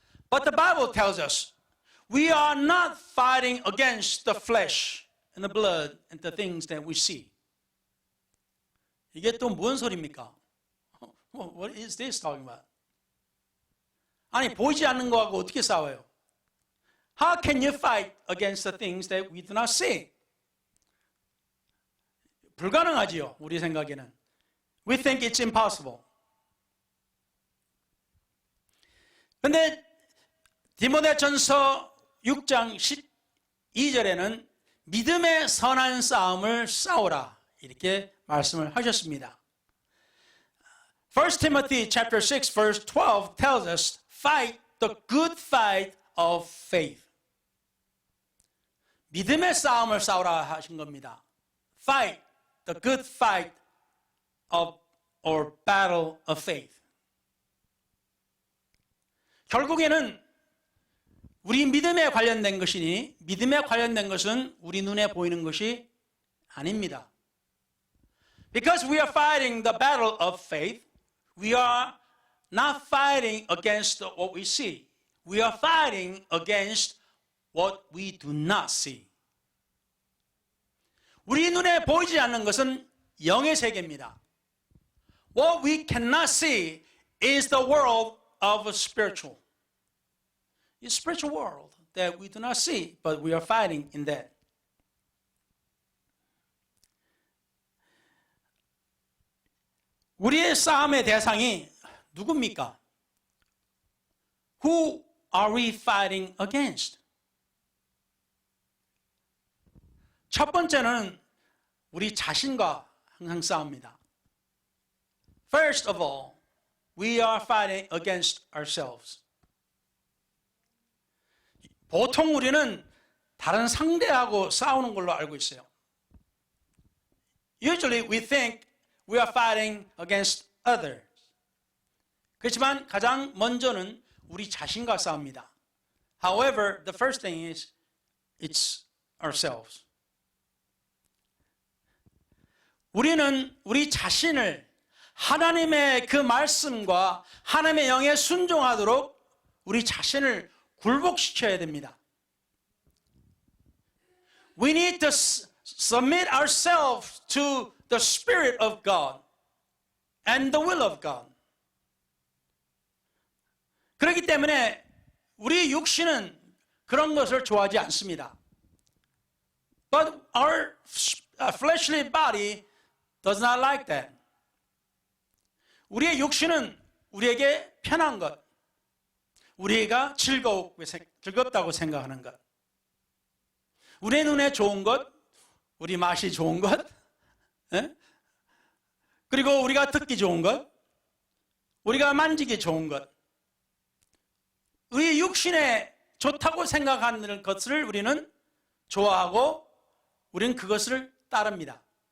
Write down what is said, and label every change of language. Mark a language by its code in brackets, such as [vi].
[en] But the Bible tells us we are not fighting against the flesh and the blood and the things that we see. [ko] 이게 또 뭔 소리입니까? [en] What is this talking about? [ko] 아니 보이지 않는 거하고 어떻게 싸워요? [en] How can you fight against the things that we do not see? [ko] 불가능하지요, 우리 생각에는. [en] We think it's impossible. [ko] 근데 디모데전서 6장 12절에는 믿음의 선한 싸움을 싸우라 이렇게 말씀을 하셨습니다. [en] 1 Timothy chapter 6 verse 12 tells us fight the good fight of faith. [ko] 믿음의 싸움을 싸우라 하신 겁니다. [en] Fight the good fight of or battle of faith. [ko] 결국에는 우리 믿음에 관련된 것이니 믿음에 관련된 것은 우리 눈에 보이는 것이 아닙니다. [en] Because we are fighting the battle of faith, we are not fighting against what we see. We are fighting against what we do not see. [ko] 우리 눈에 보이지 않는 것은 영의 세계입니다. [en] What we cannot see is the world of a spiritual. It's a spiritual world that we do not see, but we are fighting in that. [ko] 우리의 싸움의 대상이 누굽니까? [en] Who are we fighting against? [ko] 첫 번째는 우리 자신과 항상 싸웁니다. [en] First of all, we are fighting against ourselves. [ko] 보통 우리는 다른 상대하고 싸우는 걸로 알고 있어요. [en] Usually we think we are fighting against others. [ko] 그렇지만 가장 먼저는 우리 자신과 싸웁니다. [en] However, the first thing is it's ourselves. [ko] 우리는 우리 자신을 하나님의 그 말씀과 하나님의 영에 순종하도록 우리 자신을 굴복시켜야 됩니다. [en] We need to submit ourselves to the Spirit of God and the will of God. [ko] 그렇기 때문에 우리 육신은 그런 것을 좋아하지 않습니다. [en] But our fleshly body does not like that. [ko] 우리의 육신은 우리에게 편한 것, 우리가 즐겁다고 생각하는 것, 우리의 눈에 좋은 것, 우리 맛이 좋은 것, 그리고 우리가 듣기 좋은 것, 우리가 만지기 좋은 것, 우리 육신에 좋다고 생각하는 것을 우리는 좋아하고 우리는 그것을 따릅니다.